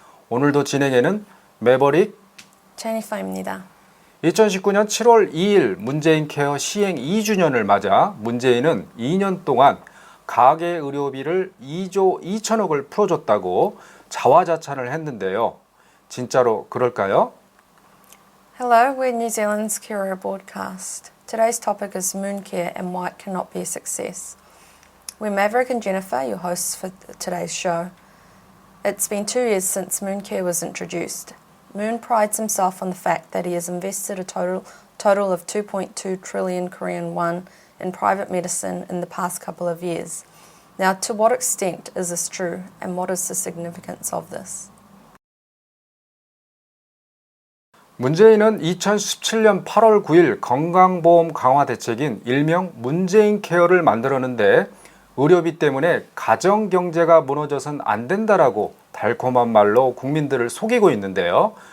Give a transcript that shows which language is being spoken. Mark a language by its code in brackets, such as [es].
[ko] 오늘도 진행에는 매버릭 제니퍼입니다. 2019년 7월 2일 문재인 케어 시행 2주년을 맞아 문재인은 2년 동안 가계 의료비를 2조 2천억을 풀어줬다고 자화자찬을 했는데요. 진짜로 그럴까요? [en] Hello, we're New Zealand's Cura broadcast. Today's topic is moon care and why it cannot be a success. We're Maverick and Jennifer, your hosts for today's show. It's been 2 years since moon care was introduced. Moon prides himself on the fact that he has invested a total of 2.2 trillion Korean won in private medicine in the past couple of years. Now, to what extent is this true, and what is the significance of this? [ko] 문재인은 2017년 8월 9일 건강보험 강화 대책인 일명 문재인 케어를 만들었는데 의료비 때문에 가정경제가 무너져선 안 된다라고 달콤한 말로 국민들을 속이고 있는데요.